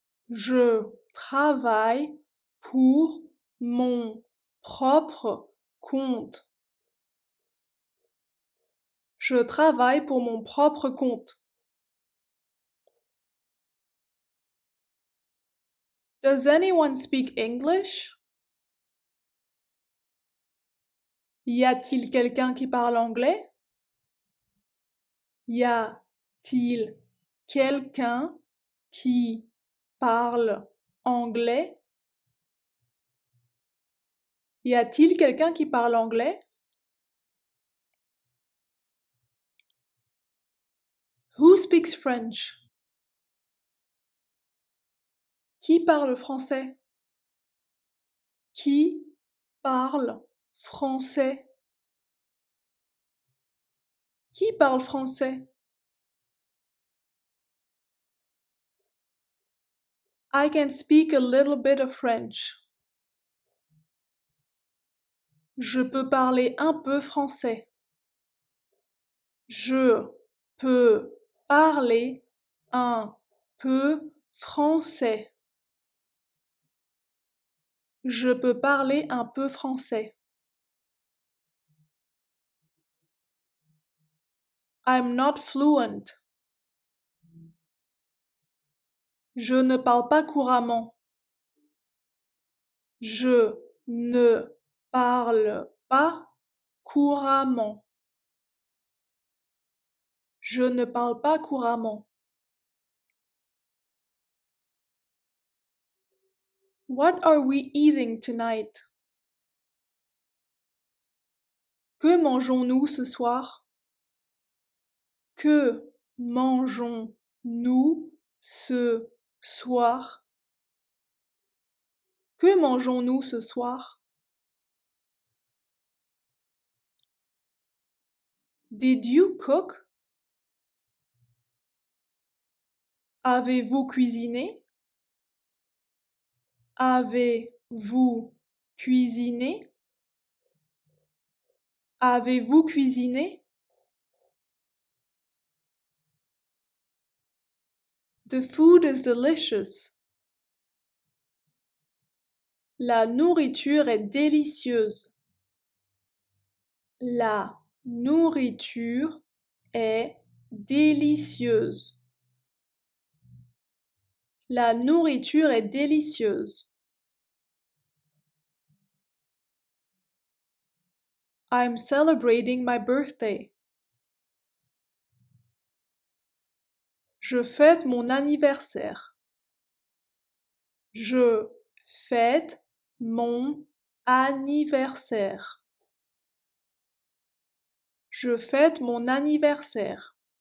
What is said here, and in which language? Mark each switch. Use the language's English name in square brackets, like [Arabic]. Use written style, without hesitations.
[French] Je travaille pour mon propre compte. Je travaille pour mon propre compte. [English] Does anyone speak English? [French] Y a-t-il quelqu'un qui parle anglais? Y a-t-il quelqu'un qui parle anglais? Y a-t-il quelqu'un qui parle anglais? [English] Who speaks French? [French] Qui parle français? Qui parle français? Qui parle français? [English] I can speak a little bit of French. [French] Je peux parler un peu français. Je peux parler un peu français. Je peux parler un peu français. [English] I'm not fluent. [French] Je ne parle pas couramment. Je ne parle pas couramment. Je ne parle pas couramment. [English] What are we eating tonight? [French] Que mangeons-nous ce soir? Que mangeons-nous ce soir? Que mangeons-nous ce soir? [English] Did you cook? [French] Avez-vous cuisiné? Avez-vous cuisiné? Avez-vous cuisiné? [English] The food is delicious. [French] La nourriture est délicieuse. La nourriture est délicieuse. La nourriture est délicieuse. [English] I'm celebrating my birthday. [French] Je fête mon anniversaire. Je fête mon anniversaire. Je fête mon anniversaire.